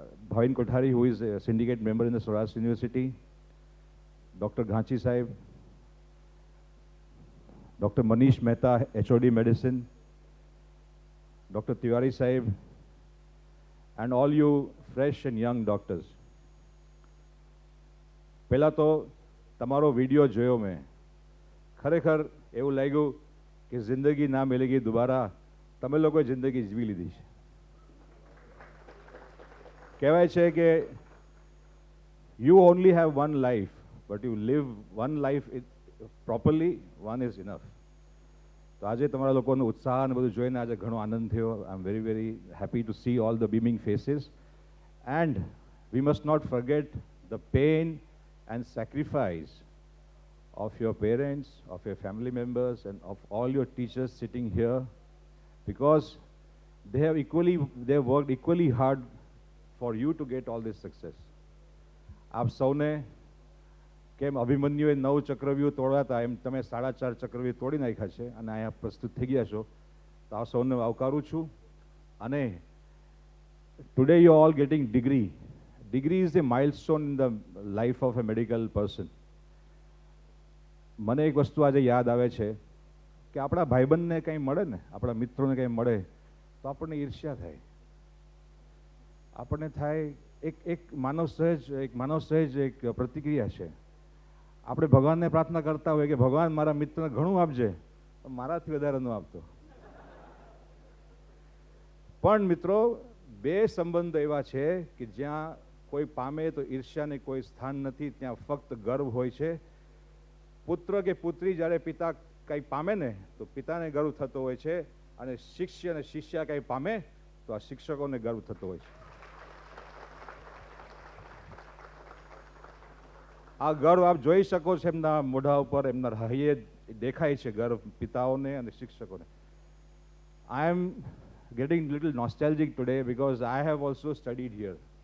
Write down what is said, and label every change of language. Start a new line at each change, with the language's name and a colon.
English: Bhavin Kothari, who is a syndicate member in the Saurashtra University, Dr. Ghanchi Sahib, Dr. Manish Mehta, HOD Medicine, Dr. Tiwari Sahib, and all you fresh and young doctors.
Gujarati: પહેલાં તો તમારો video જોયો મેં, ખરેખર એવું લાગ્યું કે જિંદગી ના મિલેગી દુબારા, તમે લોકોએ જિંદગી જીવી લીધી છે. કહેવાય છે કે
English: you only have one life, but you live one life properly, one is enough.
Gujarati: તો આજે તમારા લોકોનો ઉત્સાહ અને બધું જોઈને આજે ઘણો આનંદ થયો.
English: I am very very happy to see all the beaming faces. And we must not forget the pain and sacrifice of your parents, of your family members, and of all your teachers sitting here, because they have worked equally hard for you to get all this success.
Gujarati: આપ સૌને કેમ અભિમન્યુએ 9 ચક્રવ્યૂહ તોડ્યા હતા એમ તમે 4.5 ચક્રવ્યૂહ તોડી નાખ્યા છે અને અહીંયા પ્રસ્તુત થઈ ગયા છો, તો આપ સૌને આવકારું છું. અને
English: Today you all getting degree. Degree is a milestone in the life of a medical person.
Gujarati: મને એક વસ્તુ આજે યાદ આવે છે કે આપણા ભાઈબંધને કંઈ મળે ને, આપણા મિત્રોને કંઈ મળે તો આપણને ઈર્ષ્યા થાય. આપણને થાય એક માનવ સહેજ એક પ્રતિક્રિયા છે. આપણે ભગવાનને પ્રાર્થના કરતા હોય કે ભગવાન મારા મિત્રને ઘણું આપજે, મારાથી વધારે ન આપતો. પણ મિત્રો, બે સંબંધ એવા છે કે જ્યાં કોઈ પામે તો ઈર્ષ્યાને કોઈ સ્થાન નથી, ત્યાં ફક્ત ગર્વ હોય છે. પુત્ર કે પુત્રી જ્યારે પિતા કંઈ પામે ને તો પિતાને ગર્વ થતો હોય છે, અને શિષ્ય અને શિષ્યા કંઈ પામે તો આ શિક્ષકોને ગર્વ થતો હોય છે. આ ગર્વ આપ જોઈ શકો છો એમના મોઢા ઉપર, એમના હૈયે દેખાય છે ગર્વ પિતાઓને અને શિક્ષકોને.
English: I am getting little nostalgic today because I have also studied here.